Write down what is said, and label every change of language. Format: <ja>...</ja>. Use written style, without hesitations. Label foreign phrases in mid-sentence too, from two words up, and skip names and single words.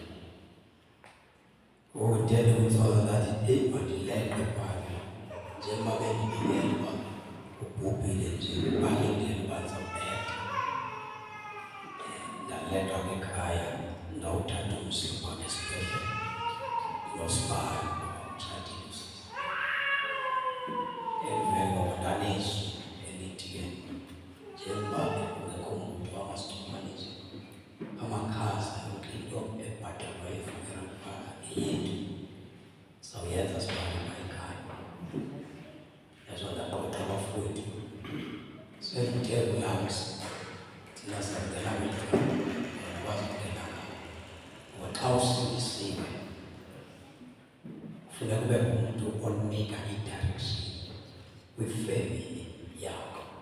<xh>Ngoku ndiye ndikutsola ndathi eyi mandileqe phandle njengoba bendibikele uba ubhubhile nje balindele uba ndizawubetha. Ndaleqwa kwikhaya ndawuthatha umsiba esibhedlele nosibane utshadile usisi. Emveni koko ndanesu elithi ke njengoba kungekho muntu wangasixhumanisa amakhaza yonke into ebhatalwa yi-funeral parlour yethu sawuyenza sibane ekhaya. Yazo ndaqoqa abafowethu sekuthe kuyamsi thina sangena kwikhaya akwazi ukungena ngabo ngoba xa usilisiwe kufuneka ube ngumuntu onika i-direction kwifemeli yakho.</xh>